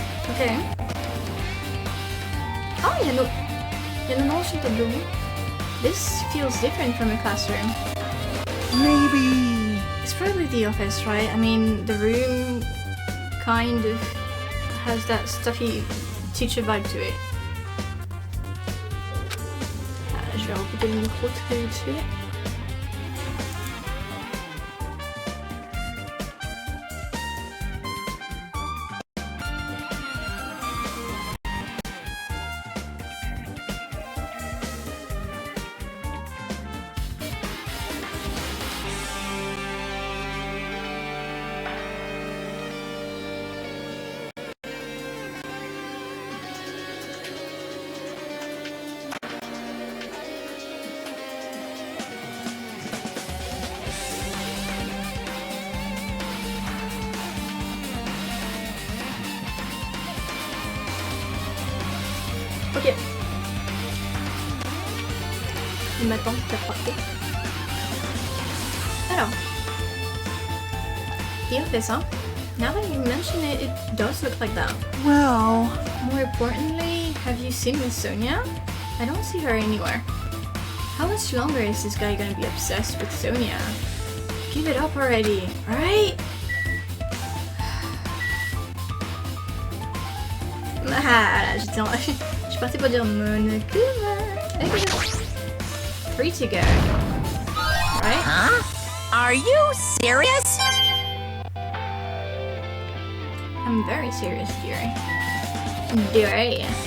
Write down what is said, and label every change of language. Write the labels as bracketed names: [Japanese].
[French] Ok. Oh, il y a nos noms sur le tableau. [English] This feels different from a classroom. Maybe. It's probably the office, right? I mean, the room kind of has that stuffy teacher vibe to it. [French] Je vais recouper le micro très vite fait. Ok. Il m'attend pour frapper. Alors. [English] Dear Fissa, now that you mention it, it does look like that. Well... More importantly, have you seen Miss Sonia? I don't see her anywhere. How much longer is this guy gonna be obsessed with Sonia? Give it up already, alright? [French] Ah, je partais pour dire monokuma. [English] 3 to go. Right? Huh? Are you serious? I'm very serious, dearie. Dearie.